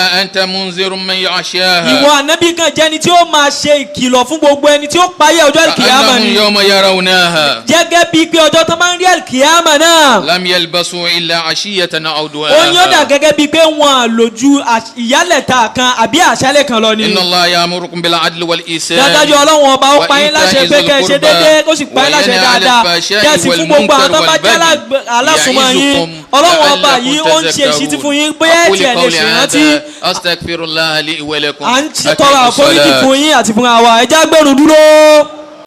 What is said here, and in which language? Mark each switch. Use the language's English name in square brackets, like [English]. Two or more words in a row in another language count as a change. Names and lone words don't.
[Yoruba] ìwọ ànábì kan jẹ́ ni tí ó máa ṣe ìkìlọ̀ fún gbogbo ẹni tí ó páyà ọjọ́ kìyàmá ni gẹ́gẹ́ bíi pé ọjọ́ tó máa ń rí àlìkìyàmá náà. [Arabic] لم يلبثوا إلا عشية أو ضحاها. [Yoruba] ó yọ̀dà gẹ́gẹ́ bíi pé wọ́n lójú ìyálẹ̀ta kan àbí àṣálẹ̀ kan lọ ni. [Arabic] إن الله يأمركم بالعدل والإحسان. [Yoruba] dájú ọlọ́run ọba ó pa yín láṣẹ pé kẹ́ ẹ ṣe déédéé kó sì pa yín láṣẹ dáadáa kẹ́ ẹ sì fún gbogbo àwọn tó bá jẹ́ alásùnmọ́ yín ọlọ́run ọba yìí ó ń ṣe ìṣítí fún yín bóyá ẹ̀ tiẹ̀ lè ṣèrántí. [Arabic] أستغفر الله لي ولكم. [Yoruba] à ń tọrọ àforíjì fún yín àti fún àwa ẹ já gbẹ̀rù dúró.